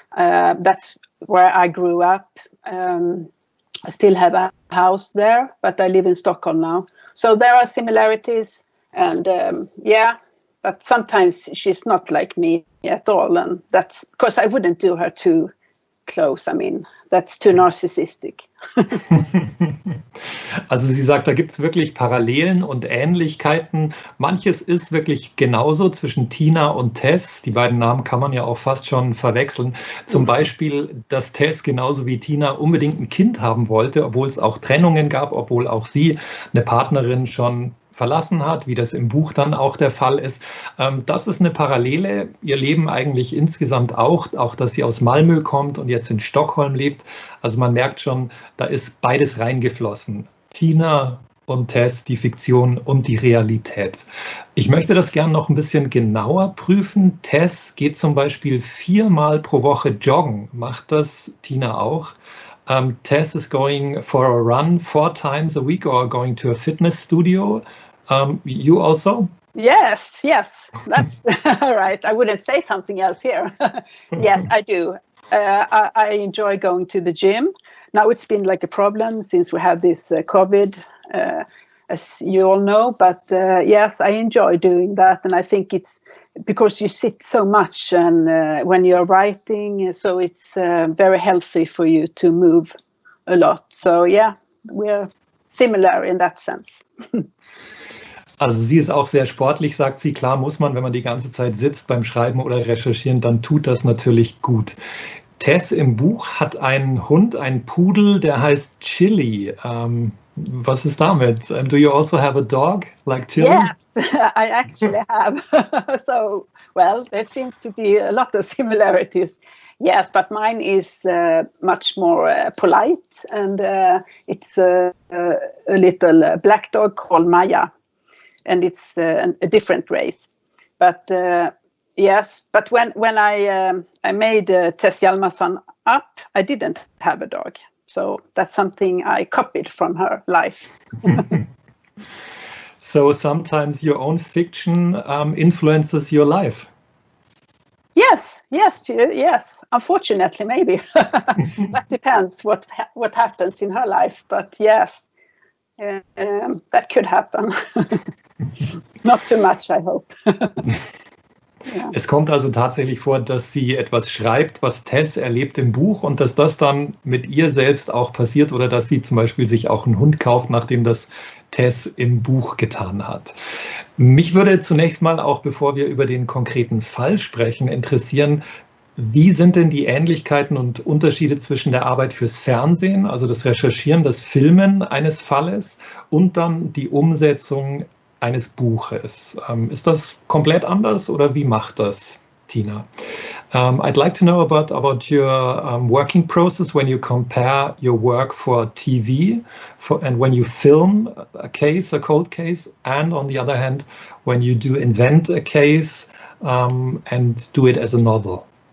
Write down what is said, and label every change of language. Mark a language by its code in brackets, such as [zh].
[en] That's where I grew up. I still have a house there, but I live in Stockholm now. So there are similarities, and but sometimes she's not like me at all, and that's because I wouldn't do her too close. I mean, that's too narcissistic. [de] Also sie sagt, da gibt es wirklich Parallelen und Ähnlichkeiten. Manches ist wirklich genauso zwischen Tina und Tess. Die beiden Namen kann man ja auch fast schon verwechseln. Zum Beispiel, dass Tess genauso wie Tina unbedingt ein Kind haben wollte, obwohl es auch Trennungen gab, obwohl auch sie eine Partnerin schon verlassen hat, wie das im Buch dann auch der Fall ist. Das ist eine Parallele. Ihr Leben eigentlich insgesamt auch, dass sie aus Malmö kommt und jetzt in Stockholm lebt. Also man merkt schon, da ist beides reingeflossen. Tina und Tess, die Fiktion und die Realität. Ich möchte das gerne noch ein bisschen genauer prüfen. Tess geht zum Beispiel 4-mal pro Woche joggen. Macht das Tina auch? [en] Tess is going for a run 4 times a week or going to a fitness studio. You also? Yes, that's right. I wouldn't say something else here. Yes, I do. I enjoy going to the gym. Now it's been like a problem since we have this COVID, as you all know. But yes, I enjoy doing that, and I think it's because you sit so much and when you're writing, so it's very healthy for you to move a lot. So yeah, we're similar in that sense. [de] Also sie ist auch sehr sportlich, sagt sie. Klar muss man, wenn man die ganze Zeit sitzt beim Schreiben oder Recherchieren, dann tut das natürlich gut. Tess im Buch hat einen Hund, einen Pudel, der heißt Chili. Was ist damit? [en] Do you also have a dog like Tilly? Yes, I actually have. So, well, there seems to be a lot of similarities. Yes, but mine is much more polite, and it's a little black dog called Maya, and it's a different race. But yes, but when I made Tess Hjalmarsson up, I didn't have a dog. So that's something I copied from her life. So sometimes your own fiction influences your life. Yes. Unfortunately, maybe. That depends what happens in her life. But yes, that could happen. Not too much, I hope. Ja. [de] Es kommt also tatsächlich vor, dass sie etwas schreibt, was Tess erlebt im Buch und dass das dann mit ihr selbst auch passiert oder dass sie zum Beispiel sich auch einen Hund kauft, nachdem das Tess im Buch getan hat. Mich würde zunächst mal auch, bevor wir über den konkreten Fall sprechen, interessieren, wie sind denn die Ähnlichkeiten und Unterschiede zwischen der Arbeit fürs Fernsehen, also das Recherchieren, das Filmen eines Falles und dann die Umsetzung eines Buches? Ist das komplett anders oder wie macht das Tina? [en] I'd like to know about your working process when you compare your work for TV and when you film a case, a cold case, and on the other hand, when you do invent a case and do it as a novel.